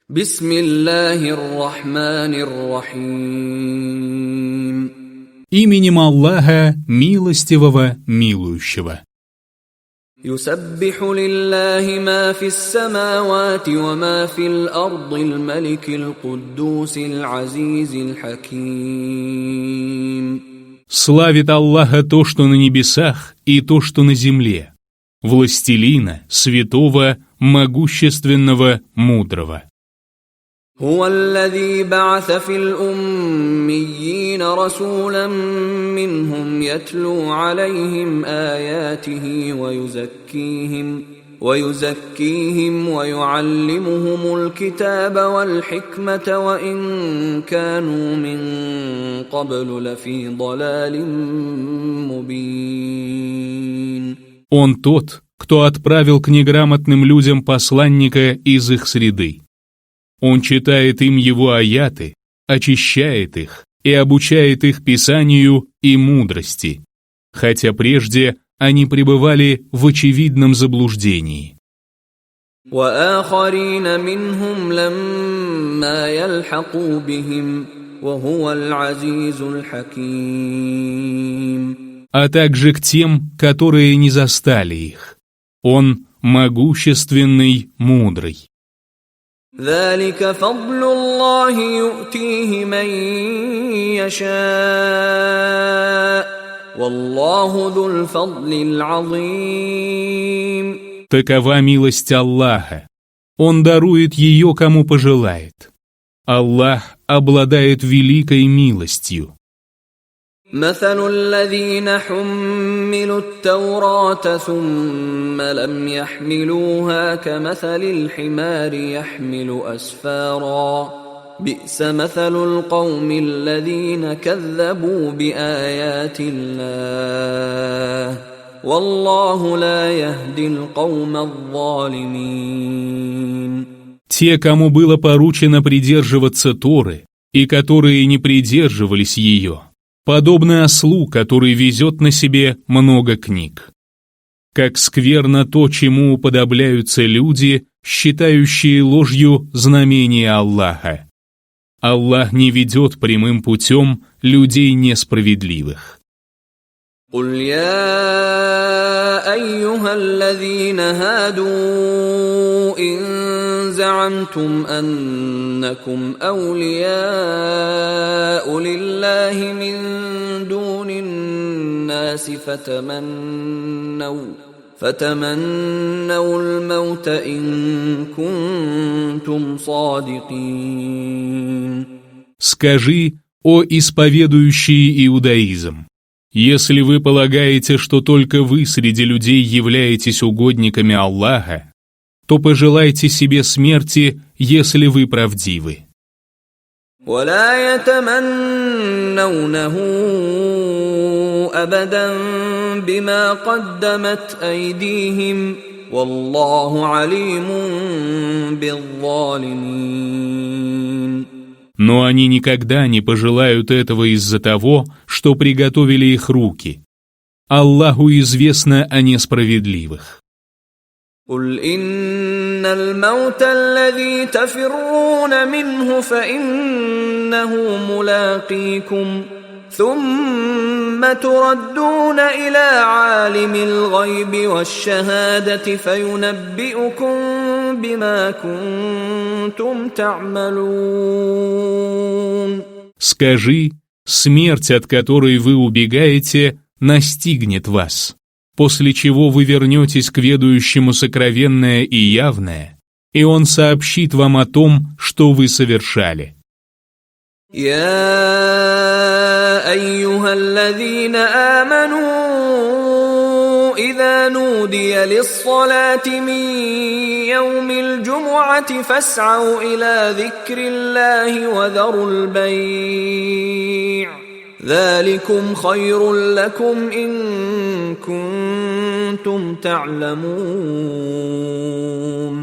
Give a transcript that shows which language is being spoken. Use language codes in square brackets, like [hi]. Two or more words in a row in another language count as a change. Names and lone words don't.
[ar] بسم الله الرحمن الرحيم. [ru] Именем Аллаха, милостивого, милующего. [ar] يسبح لله ما في السماوات وما في الأرض الملك القدوس العزيز الحكيم. [ru] Славит Аллаха то, что на небесах, и то, что на земле, властелина, святого, могущественного, мудрого. [ar] هو الذي بعث في الأميين رسولا منهم يتلو عليهم آياته ويزكيهم ويعلمهم الكتاب والحكمة وإن كانوا من قبل لفي ضلال مبين. [ru] Он тот, кто отправил к неграмотным людям посланника из их среды. Он читает им его аяты, очищает их и обучает их писанию и мудрости, хотя прежде они пребывали в очевидном заблуждении. [ar] وآخرين منهم لما يلحقوا بهم وهو العزيز الحكيم. [ru] А также к тем, которые не застали их. Он могущественный, мудрый. [ar] ذلك فضل الله يؤتيه من يشاء والله ذو الفضل العظيم. [ru] Такова милость Аллаха. Он дарует ее, кому пожелает. Аллах обладает великой милостью. [ar] مثل الذين حملوا التوراة ثم لم يحملوها كمثل الحمار يحمل أسفارا بئس مثل القوم الذين كذبوا بآيات الله والله لا يهدي القوم الظالمين. [ru] Те, кому было поручено придерживаться Торы, и которые не придерживались ее, подобно ослу, который везет на себе много книг. Как скверно то, чему уподобляются люди, считающие ложью знамения Аллаха. Аллах не ведет прямым путем людей несправедливых. [ar] قل يا أيها الذين هادوا إن زعمتم أنكم أولياء لله من دون الناس فتمنوا الموت إن كنتم صادقين. [ru] Скажи, о исповедующие иудаизм, если вы полагаете, что только вы среди людей являетесь угодниками Аллаха, то пожелайте себе смерти, если вы правдивы. [ar] ولا يتمنونه أبدا بما قدمت أيديهم والله عليم بالظالمين. [ru] Но они никогда не пожелают этого из-за того, что приготовили их руки. Аллаху известно о несправедливых. [ar] قل إن الموت الذي تفرون منه فإنه ملاقيكم ثم تردون إلى عالم الغيب والشهادة فينبئكم بما كنتم تعملون. [ru] Скажи, смерть, от которой вы убегаете, настигнет вас, после чего вы вернетесь к ведающему сокровенное и явное, и он сообщит вам о том, что вы совершали. [ar] يا أيها الذين آمنوا إذا نودي للصلاة من يوم الجمعة فاسعوا إلى ذكر الله وذروا البيع ذلكم خير لكم إن كنتم تعلمون.